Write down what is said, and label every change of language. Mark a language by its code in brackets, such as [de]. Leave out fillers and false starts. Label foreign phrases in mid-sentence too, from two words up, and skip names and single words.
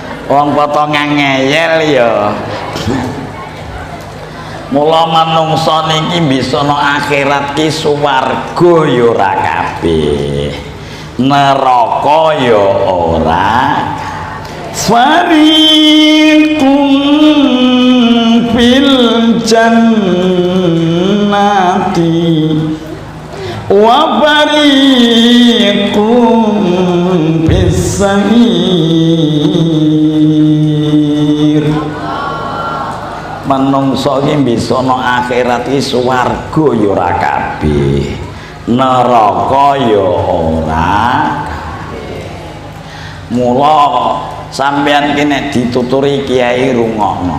[jv] wong potongan ngeyel ya. Mula manungsa niki bisa ana akhirat ki swarga ya ora kabeh, neraka ya ora. [ar] Fariqun fil jannati wa fariqun fis sa'ir. [jv] Manungsa iki bisa ana akhirat iki swarga ya ora kabeh, neraka ya ora. Mula sampeyan ki nek dituturi kiai rungokno.